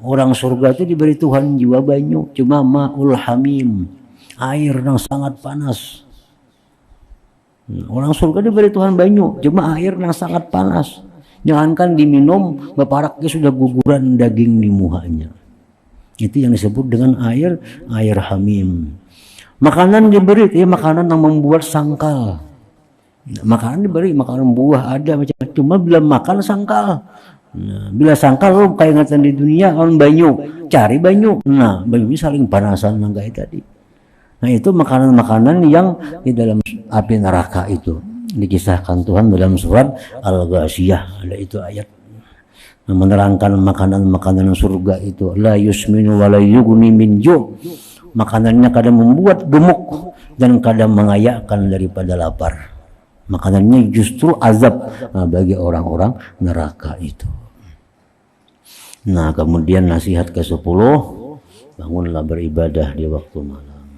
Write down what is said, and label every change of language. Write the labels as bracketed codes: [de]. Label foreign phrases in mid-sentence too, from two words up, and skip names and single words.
[id] Orang surga itu diberi Tuhan jiwa banyu, cuma [ar] ماء الحميم, [id] air yang sangat panas. Orang surga diberi Tuhan banyu, cuma air yang sangat panas. [bjn] Jangankan diminum, beparaknya sudah guguran daging di muhanya. [id] Itu yang disebut dengan air hamim. Makanan diberi, makanan yang membuat sangkal. Makanan diberi, makanan buah ada macam, cuma bila makan sangkal. [bjn] Nah, bila sangkal lo kayak ngatan di dunia, orang banyu, cari banyu. Nah, banyu saling panasan nanggai tadi. [id] Nah, itu makanan-makanan yang di dalam api neraka itu dikisahkan Tuhan dalam surat Al-Ghasyiyah. Ada itu ayat menerangkan makanan-makanan surga itu, [ar] لا يسمن ولا يغني من جوع'. [id] Makanannya kadang membuat gemuk dan kadang mengayakkan daripada lapar. Makanannya justru azab bagi orang-orang neraka itu. Nah, kemudian nasihat ke-10, bangunlah beribadah di waktu malam.